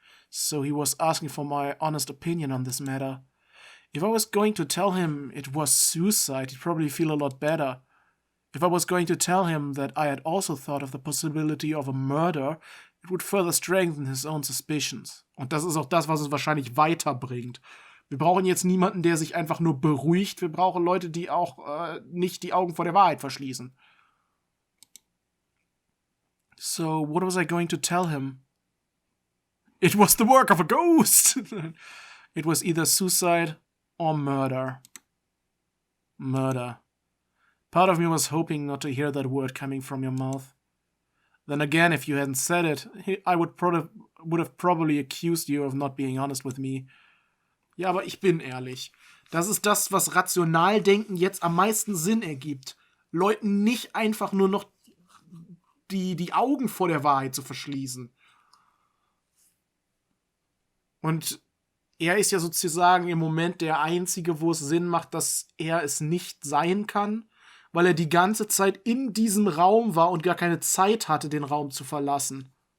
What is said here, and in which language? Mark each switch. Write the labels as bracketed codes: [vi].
[en] So he was asking for my honest opinion on this matter. If I was going to tell him it was suicide, he'd probably feel a lot better. If I was going to tell him that I had also thought of the possibility of a murder, it would further strengthen his own suspicions. [de] Und das ist auch das, was es wahrscheinlich weiterbringt. Wir brauchen jetzt niemanden, der sich einfach nur beruhigt. Wir brauchen Leute, die auch nicht die Augen vor der Wahrheit verschließen. [en] So, what was I going to tell him? It was the work of a ghost! It was either suicide or murder. Murder. Part of me was hoping not to hear that word coming from your mouth. Then again, if you hadn't said it, I would have probably accused you of not being honest with me. [de] Ja, aber ich bin ehrlich. Das ist das, was Rationaldenken jetzt am meisten Sinn ergibt. Leuten nicht einfach nur noch die Augen vor der Wahrheit zu verschließen. Und er ist ja sozusagen im Moment der Einzige, wo es Sinn macht, dass er es nicht sein kann, weil er die ganze Zeit in diesem Raum war und gar keine Zeit hatte, den Raum zu verlassen.